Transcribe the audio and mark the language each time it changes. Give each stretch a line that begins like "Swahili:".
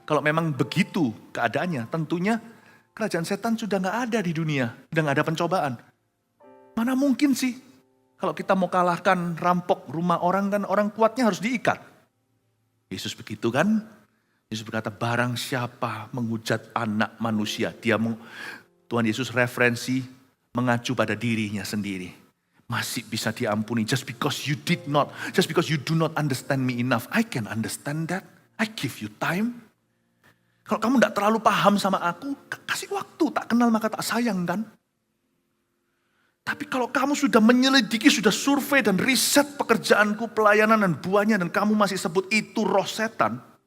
Indonesian: Kalau memang begitu keadaannya, tentunya kerajaan setan sudah gak ada di dunia. Sudah gak ada pencobaan. Mana mungkin sih? Kalau kita mau kalahkan rampok rumah orang kan orang kuatnya harus diikat. Yesus begitu kan? Yesus berkata barang siapa menghujat anak manusia. Tuhan Yesus referensi mengacu pada dirinya sendiri. Masih bisa diampuni
English: just because you do not understand me enough. I can understand that. I give you time.
Indonesian: Kalau kamu tidak terlalu paham sama aku, kasih waktu. Tak kenal maka tak sayang kan. Tapi kalau kamu sudah menyelidiki, sudah survei dan riset pekerjaanku, pelayanan dan buahnya, dan kamu masih sebut itu roh setan.